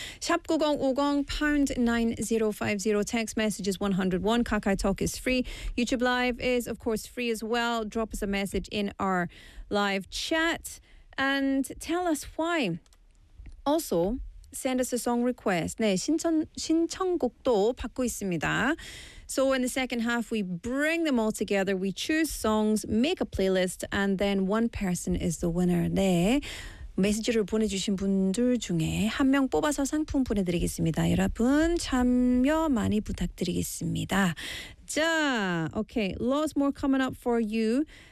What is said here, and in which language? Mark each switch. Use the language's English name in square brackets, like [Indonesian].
[English] 샵 9050 pound 9050 text messages 101 KakaoTalk is free. YouTube Live is of course free as well. Drop us a message in our live chat. And tell us why. Also, send us a song request. [Korean] 네, 신청곡도 받고 있습니다. [English] So in the second half, we bring them all together. We choose songs, make a playlist, and then one person is the winner. [Korean] 네, 메시지를 보내주신 분들 중에 한 명 뽑아서 상품 보내드리겠습니다. 여러분, 참여 많이 부탁드리겠습니다. [English] 자, okay, lots more coming up for you.